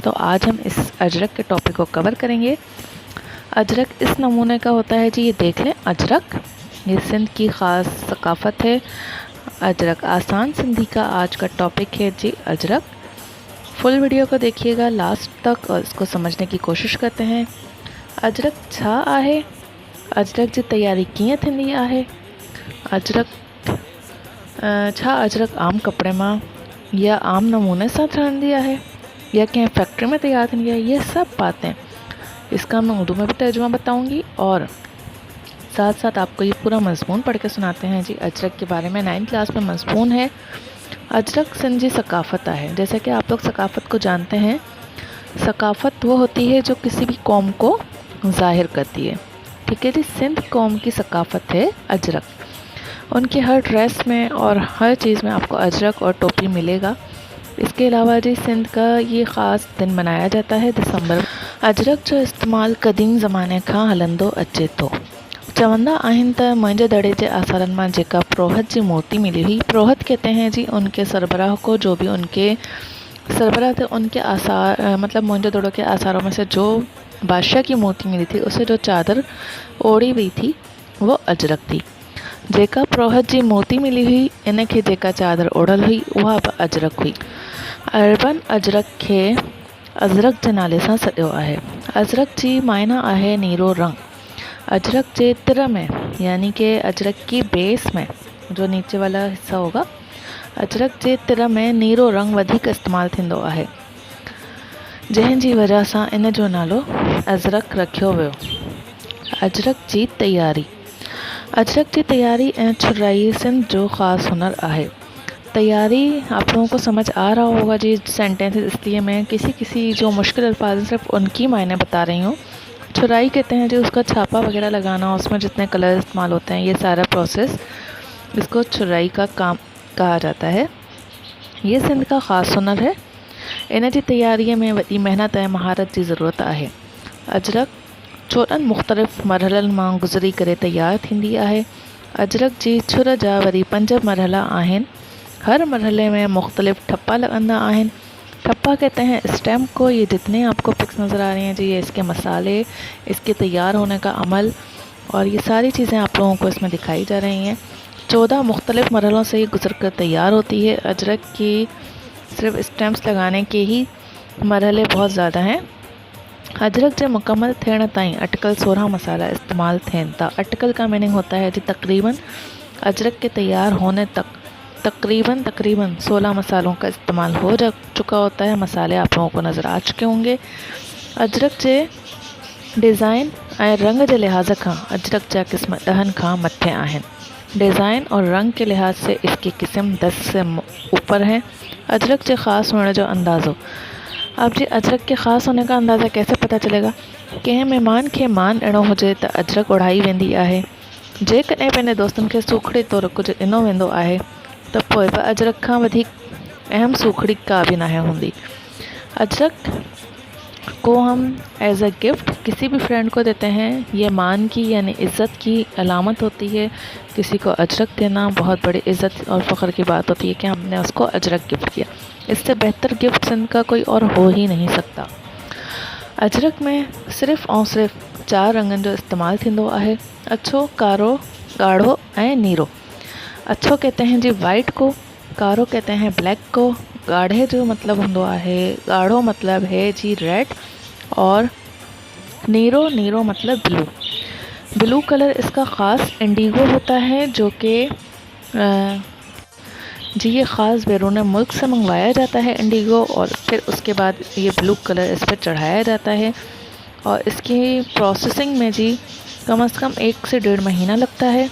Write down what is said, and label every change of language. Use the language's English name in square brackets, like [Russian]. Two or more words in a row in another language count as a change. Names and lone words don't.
[Urdu] تو آج ہم اس اجرک کے ٹاپک کو کور کریں گے۔ اجرک اس نمونے کا ہوتا ہے جی، یہ دیکھ لیں. اجرک یہ سندھ کی خاص ثقافت ہے. اجرک آسان سندھی کا آج کا ٹاپک ہے جی اجرک. [English] full video [Urdu] کو دیکھیے گا لاسٹ تک اور اس کو سمجھنے کی کوشش کرتے ہیں. [Sindhi] अजरक छा आहे, अजरक जी तैयारी कीअं थींदी आहे, अजरक छा अजरक आम कपिड़े मां या आम नमूने सां ठहंदी आहे या कंहिं फैक्ट्री में तैयार थींदी है, [Urdu] یہ سب باتیں اس کا میں اردو میں بھی ترجمہ بتاؤں گی اور ساتھ ساتھ آپ کو یہ پورا مضمون پڑھ کے سناتے ہیں جی. اجرک کے بارے میں 9 کلاس میں مضمون ہے. [Sindhi] अजरक सिंध जी सकाफ़त है। [Urdu] جیسے کہ آپ لوگ ثقافت کو جانتے ہیں، ثقافت وہ ہوتی ہے جو کسی بھی قوم کو ظاہر کرتی ہے. ٹھیک ہے جی، سندھ قوم کی ثقافت ہے اجرک. ان کی ہر ڈریس میں اور ہر چیز میں آپ کو اجرک اور ٹوپی ملے گا. اس کے علاوہ جی سندھ کا یہ خاص دن منایا جاتا ہے دسمبر. [Sindhi] अजरक जो इस्तेमाल क़दीम ज़माने खां हलंदो अचे थो। चवंदा आहिनि त मुंहिंजे दड़े जे आसारनि मां जेका प्रोहत जी मूर्ति मिली हुई, [Urdu] پروہت کہتے ہیں جی ان کے سربراہ کو، جو بھی ان کے سربراہ تھے ان کے آثار، مطلب موئن جو دڑوں کے آثاروں میں سے جو بادشاہ کی مورتی ملی تھی، اسے جو چادر اوڑھی ہوئی تھی وہ اجرک تھی. [Sindhi] जेका प्रोहत जी मूर्ति मिली हुई, इन खे जेका चादर ओढ़ल हुई उहा बि अजरक हुई। अरबन अजरक खे अजरक जे नाले सां सॾियो आहे। अजरक जी मायना आहे नीरो रंग। अजरक जे तिर में, [Urdu] یعنی کہ اجرک کی بیس میں جو نیچے والا حصہ ہوگا, [Sindhi] अजरक जे तिर में नीरो रंग वधीक इस्तेमालु थींदो आहे, जंहिंजी वजह सां इन जो नालो अजरक रखियो वियो। अजरक जी तैयारी। [Urdu] اجرک کی تیاری [Sindhi] ऐं छुराई सिंध जो ख़ास हुनर आहे। [Urdu] تیاری آپ لوگوں کو سمجھ آ رہا ہوگا جی سینٹینس، اس لیے میں کسی جو مشکل الفاظ صرف ان کی معنی بتا رہی ہوں. چھُرائی کہتے ہیں جی اس کا چھاپا وغیرہ لگانا، اس میں جتنے کلر استعمال ہوتے ہیں، یہ سارا پراسیس، اس کو چھُرائی کا کام کہا جاتا ہے. یہ سندھ کا خاص ہنر ہے. [Sindhi] इन जी तैयारीअ में वॾी महिनत ऐं महारत जी ज़रूरत आहे। अजरक 14 मुख़्तलिफ़ मरहलनि मां गुज़री करे तैयार थींदी आहे। अजरक जी छुर जा वरी 5 मरहला आहिनि। हर मरहले में मुख़्तलिफ़ ठप्पा लगंदा आहिनि। [Urdu] ٹھپّا کہتے ہیں سٹیمپ کو۔ یہ جتنے آپ کو پکس نظر آ رہی ہیں جی، یہ اس کے مسالے، اس کے تیار ہونے کا عمل اور یہ ساری چیزیں آپ لوگوں کو اس میں دکھائی جا رہی ہیں. 14 مختلف مرحلوں سے یہ گزر کر تیار ہوتی ہے. اجرک کی صرف سٹیمپس لگانے کے ہی مرحلے بہت زیادہ ہیں. [Sindhi] अजरक जे मुकम्मल थियण ताईं अटकल 16 मसाला इस्तेमाल थियनि था। [Urdu] اٹکل کا میننگ ہوتا ہے جی تقریباً، اجرک کے تیار ہونے تک تقریباً 16 مسالوں کا استعمال ہو چکا ہوتا ہے. مسالے آپ لوگوں کو نظر آ چکے ہوں گے. [Sindhi] अजरक जे डिज़ाइन ऐं रंग जे लिहाज खां अजरक जा क़िस्म 10 खां मथे आहिनि। [Urdu] ڈیزائن اور رنگ کے لحاظ سے اس کی قسم 10 سے اوپر ہیں. اجرک کے خاص ہونے جو اندازو۔ اب جی اجرک کے خاص ہونے کا اندازہ کیسے پتا چلے گا? [Sindhi] कंहिं महिमान खे मान ॾियणो हुजे त अजरक ओढ़ाई वेंदी आहे। जेकॾहिं पंहिंजे दोस्तनि खे सूखड़ी तौर कुझु ॾिनो वेंदो आहे त पोइ बि अजरक खां वधीक अहम सूखड़ी का भी ना हूंदी। [Urdu] اجرک کو ہم [English] as a gift [Urdu] کسی بھی فرینڈ کو دیتے ہیں. یہ مان کی یعنی عزت کی علامت ہوتی ہے. کسی کو اجرک دینا بہت بڑی عزت اور فخر کی بات ہوتی ہے کہ ہم نے اس کو اجرک گفٹ کیا. اس سے بہتر گفٹ سندھ کا کوئی اور ہو ہی نہیں سکتا. [Sindhi] अजरक में सिर्फ़ और सिर्फ 4 रंगनि जो इस्तेमालु थींदो आहे। अछो, कारो, ॻाढ़ो ऐं नीरो। [Urdu] اچھو کہتے ہیں جی وائٹ کو، کارو کہتے ہیں بلیک کو, [Sindhi] गाढ़े जो मतलब होंदो आहे, [Urdu] گاڑھو مطلب ہے جی ریڈ اور نیرو مطلب بلو. بلو کلر اس کا خاص انڈیگو ہوتا ہے، جو کہ جی یہ خاص بیرون ملک سے منگوایا جاتا ہے انڈیگو، اور پھر اس کے بعد یہ بلو کلر اس پر چڑھایا جاتا ہے اور اس کی پراسیسنگ میں جی کم سے کم 1 سے 1.5 مہینہ لگتا ہے.